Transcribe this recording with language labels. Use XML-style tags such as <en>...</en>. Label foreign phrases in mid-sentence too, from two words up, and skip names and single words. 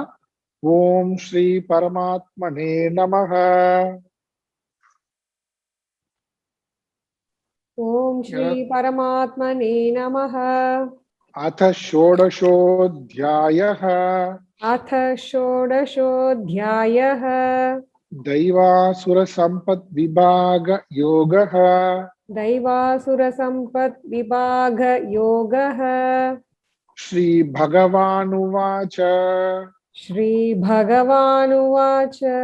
<sa>ॐ श्री परमात्मने नमः. ॐ श्री परमात्मने नमः. अथ षोडशोऽध्यायः. अथ षोडशोऽध्यायः. दैवासुर संपत् विभाग योगः. दैवासुर संपत् विभाग योगः. श्री भगवानुवाच. श्री भगवानुवाच.</sa>